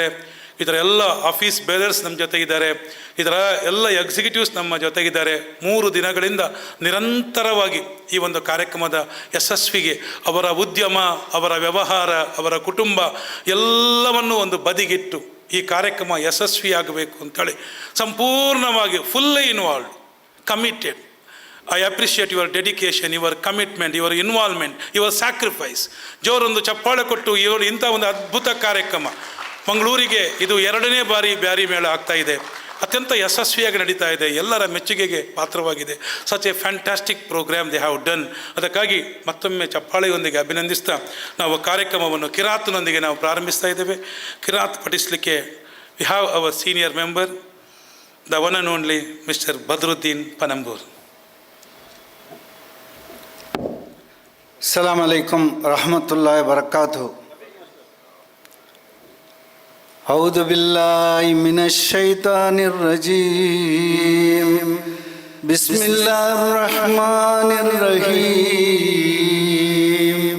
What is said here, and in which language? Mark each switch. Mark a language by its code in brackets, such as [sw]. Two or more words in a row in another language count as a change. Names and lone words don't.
[kn] ಇದರ ಎಲ್ಲ [en] office bearers [kn] ನಮ್ಮ ಜೊತೆಗಿದ್ದಾರೆ. ಇದರ ಎಲ್ಲ ಎಕ್ಸಿಕ್ಯೂಟಿವ್ಸ್ ನಮ್ಮ ಜೊತೆಗಿದ್ದಾರೆ. 3 ದಿನಗಳಿಂದ ನಿರಂತರವಾಗಿ ಈ ಒಂದು ಕಾರ್ಯಕ್ರಮದ ಯಶಸ್ವಿಗೆ ಅವರ ಉದ್ಯಮ, ಅವರ ವ್ಯವಹಾರ, ಅವರ ಕುಟುಂಬ ಎಲ್ಲವನ್ನು ಒಂದು ಬದಿಗಿಟ್ಟು ಈ ಕಾರ್ಯಕ್ರಮ ಯಶಸ್ವಿಯಾಗಬೇಕು ಅಂತೇಳಿ ಸಂಪೂರ್ಣವಾಗಿ [en] fully involved, committed. I appreciate your dedication, your commitment, your involvement, your sacrifice. [kn] ಜೋರೊಂದು ಚಪ್ಪಾಳೆ ಕೊಟ್ಟು ಇವರು ಇಂಥ ಒಂದು ಅದ್ಭುತ ಕಾರ್ಯಕ್ರಮ ಮಂಗಳೂರಿಗೆ ಇದು 2ನೇ ಬಾರಿ ಬ್ಯಾರಿ ಮೇಳ ಆಗ್ತಾ ಇದೆ. ಅತ್ಯಂತ ಯಶಸ್ವಿಯಾಗಿ ನಡೀತಾ ಇದೆ, ಎಲ್ಲರ ಮೆಚ್ಚುಗೆಗೆ ಪಾತ್ರವಾಗಿದೆ. [en] such a fantastic program they have done. [kn] ಅದಕ್ಕಾಗಿ ಮತ್ತೊಮ್ಮೆ ಚಪ್ಪಾಳೆಯೊಂದಿಗೆ ಅಭಿನಂದಿಸ್ತಾ ನಾವು ಕಾರ್ಯಕ್ರಮವನ್ನು ಕಿರಾತ್ನೊಂದಿಗೆ ನಾವು ಪ್ರಾರಂಭಿಸ್ತಾ ಇದ್ದೇವೆ. ಕಿರಾತ್ ಪಠಿಸಲಿಕ್ಕೆ [en] we have our senior member, the one and only Mister Badruddin Panambur. [ar] السلام عليكم ورحمة الله وبركاته. أعوذ بالله من الشيطان الرجيم. بسم الله الرحمن الرحيم.